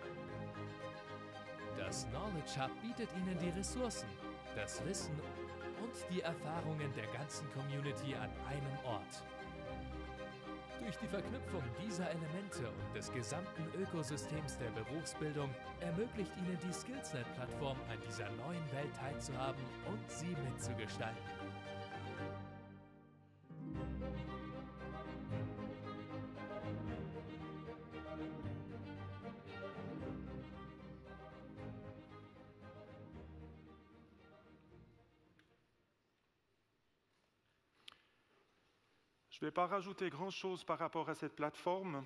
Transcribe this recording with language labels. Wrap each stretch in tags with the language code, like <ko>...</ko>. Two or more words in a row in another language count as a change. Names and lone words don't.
<de>Das Knowledge Hub bietet Ihnen die Ressourcen, das Wissen und die Erfahrungen der ganzen Community an einem Ort. Durch die Verknüpfung dieser Elemente und des gesamten Ökosystems der Berufsbildung ermöglicht Ihnen die SkillsNet-Plattform, an dieser neuen Welt teilzuhaben und sie mitzugestalten.</de> <fr>Je ne vais pas rajouter grand-chose par rapport à cette plateforme.</fr>